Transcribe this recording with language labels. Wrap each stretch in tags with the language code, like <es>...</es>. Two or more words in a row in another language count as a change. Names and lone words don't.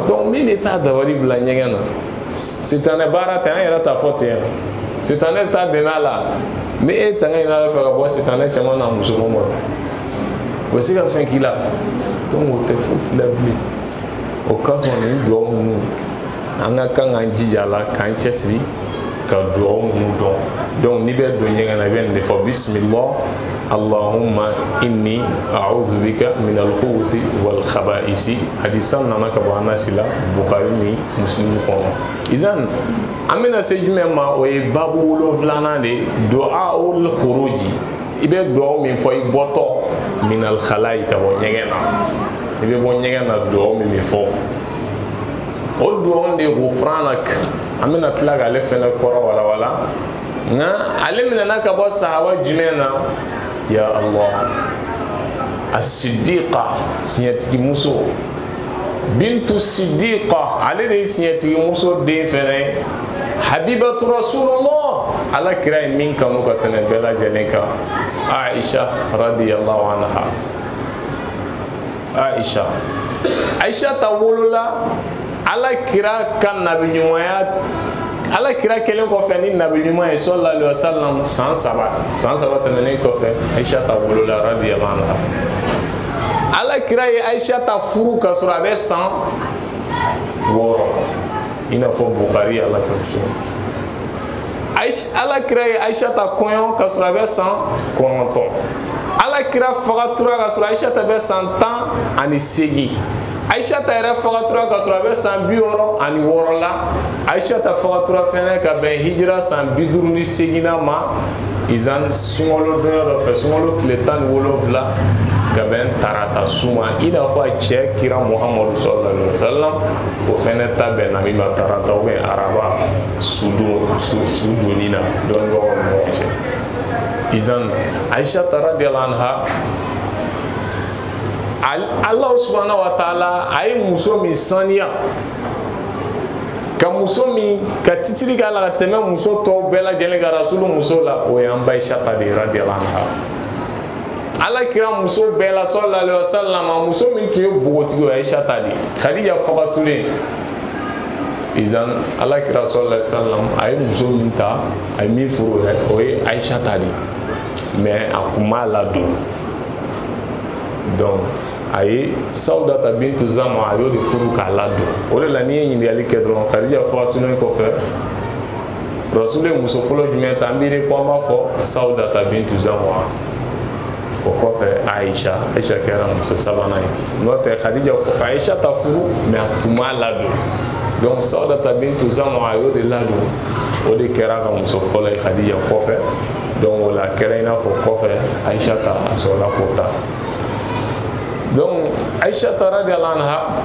<bm>Donc min de t'a dabali bila ɲɛgɛn na setanɛ baara tɛ an yɛrɛ t'a fɔ ten setanɛ t'a dɛmɛ a la ni e tanga ɲini Ala fɛ ka bɔ setanɛ cɛman na muso ma o bɛ se ka fɛn k'i la donc o tɛ foyi k'i la bilen o ka sɔn nin dugawu ninnu an ka kan k'an jija a la k'an cɛsiri ka dugawu ninnu dɔn donc n'i bɛ don ɲɛgɛn na i bɛ nin de fɔ</bm> <ar>بسم الله اللهم إني أعوذ بك من الخبث والخبائث</ar> <bm>hadisan nana ka bɔ Anasi la Bukhari ni Muslim kɔnɔ izan an bɛna se jumɛn ma o ye babu 7nan de</bm> <ar>دعاء الخروج</ar> <bm>i bɛ dugawu min fɔ i bɔtɔ</bm> <ar>من الخلاء</ar> <bm>ka bɔ ɲɛgɛn na i bɛ bɔ ɲɛgɛn na dugawu min bɛ fɔ o dugawu de ghufranak an bɛna tila k'ale fɛnɛ kɔrɔ walawala nka ale minɛna ka bɔ sahaba jumɛn na</bm> <ar>يا الله الصديقة</ar> <bm>siɲɛtigi muso bintu siddiqa ale de ye siɲɛtigi muso den fɛnɛ</bm> <ar>حبيبة رسول الله</ar> <bm>ala kira ye min kanu ka tɛmɛ bɛɛ lajɛlen kan Aisha</bm> <ar>رضي الله عنها</ar> <bm>Aisha ta wolola ala kira ka nabiɲumanya ala kira kelen kɔfɛ ni nabiɲuman ye</bm> <ar>صلى الله عليه وسلم</ar> <bm>san saba tɛmɛnen kɔfɛ Aisha ta wolola</bm> <ar>رضي الله عنها</ar> <bm>ala kira ye Aisha ta furu ka sɔrɔ a bɛ san 6 i n'a fɔ Bukhari ala ka ala kira ye Aisha ta kɔɲɔ ka sɔrɔ a bɛ san 9 ala kira fagatura ka sɔrɔ Aisha ta bɛ san 18 Aisha ta yɛrɛ fagatura ka sɔrɔ a bɛ san 66 la Aisha ta fagatura fɛnɛ ka bɛn hijira san 58 ma izan sunkalo donya dɔ fɛ sunkalo tile 17 ka bɛn tarata suma i n'a fɔ a cɛ kira Muhammadu</bm> <ar>صلى الله عليه وسلم</ar> <bm>o fɛnɛ ta bɛnna min ma tarata</bm> <fr>ou bien</fr> <bm>araba sudonni na dɔɔni ɲɔgɔn ni ɲɔgɔn cɛ izan Aisha ta</bm> <ar>رضي الله عنها الله سبحانه وتعالى</ar> <bm>a ye muso min saniya ka muso min ka titiri k'a la ka tɛmɛ muso tɔw bɛɛ lajɛlen ka rasulu muso la o ye an ba Aisha ta de</bm> <ar>رضي الله عنها</ar> <bm>ala kira muso bɛɛ la</bm> <ar>صلى الله عليه وسلم</ar> <bm>muso min tun ye bogotigi o ye Aisha ta de Khadija fagatulen izan ala kira</bm> <ar>صلى الله عليه وسلم</ar> <bm>a ye muso min ta a ye min furu o ye Aisha ta de mais a kun m'a ladon donc a ye Sawudata bintu Zama a y'o de furu k'a ladon o de la n'i ye ɲininkali kɛ dɔrɔn Khadija fagatulen kɔfɛ Rasul ye muso fɔlɔ jumɛn ta an b'i ko an b'a fɔ Sawudata bintu Zama o kɔfɛ Aisha kɛra muso sabanan ye n'o tɛ Khadija kɔfɛ Aisha ta furu mais a tun m'a ladon donc Sawudata bintu Zama a y'o de ladon o de kɛra ka muso fɔlɔ ye Khadija kɔfɛ donc o la kɛra i n'a fɔ kɔfɛ Aisha ta a sɔrɔla k'o ta donc Aisha ta</bm> <ar>رضي الله عنها</ar>